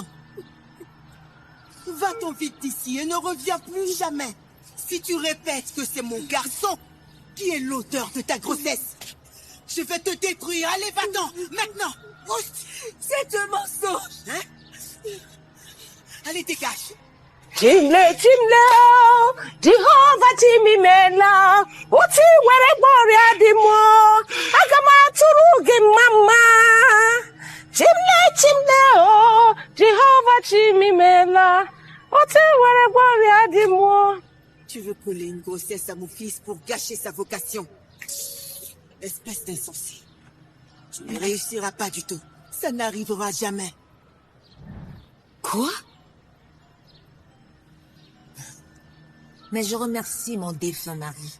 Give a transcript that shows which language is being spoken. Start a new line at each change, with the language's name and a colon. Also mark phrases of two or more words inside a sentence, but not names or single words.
French: Va-t'en vite d'ici et ne reviens plus jamais. Si tu répètes que c'est mon garçon qui est l'auteur de ta grossesse, je vais te détruire. Allez, va-t'en, maintenant. C'est un mensonge. Hein? Allez, dégage. Chimle chimle, Jehovah chimimela, oti were boria di mo, agama turugi mama. Chimle chimle, Jehovah chimimela, oti were boria di mo. Tu veux coller une grossesse à mon fils pour gâcher sa vocation. Espèce d'insensé. Tu ne réussiras pas du tout. Ça n'arrivera jamais. Quoi? Mais je remercie mon défunt mari.